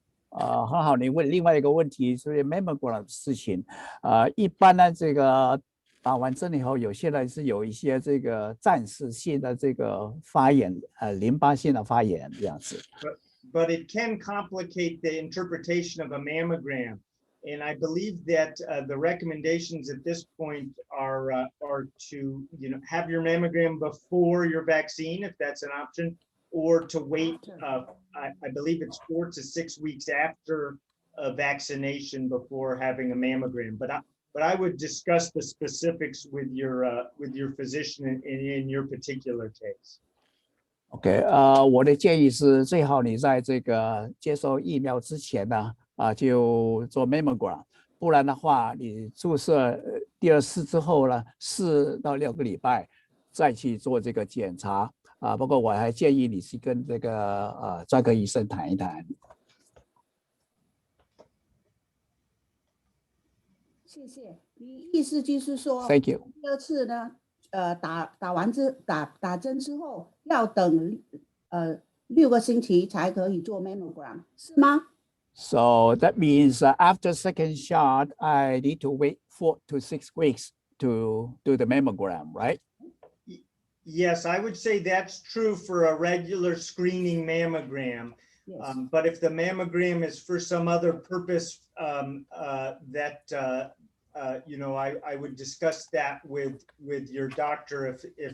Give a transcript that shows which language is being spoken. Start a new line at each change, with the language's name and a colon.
Chinese: 很好，你问另外一个问题是 mammogram 的事情，一般呢，这个打完针以后，有些人是有一些这个暂时性的这个发炎，淋巴性的发炎这样子。
English: But it can complicate the interpretation of a mammogram, and I believe that the recommendations at this point are to have your mammogram before your vaccine, if that's an option, or to wait. I believe it's 4 to 6 weeks after a vaccination before having a mammogram. But I would discuss the specifics with your physician in your particular case.
Chinese: OK， 我的建议是最好你在这个接受疫苗之前呢，就做 mammogram， 不然的话，你注射第2次之后呢，4到6个礼拜再去做这个检查。不过我还建议你去跟这个专科医生谈一谈。谢谢。你意思就是说
English: ，Thank you。
Chinese: 第2次呢，打针之后要等6个星期才可以做 mammogram， 是吗？
English: So that means after second shot, I need to wait 4 to 6 weeks to do the mammogram, right? Yes, I would say that's true for a regular screening mammogram. Yes. But if the mammogram is for some other purpose, that I would discuss that with your doctor if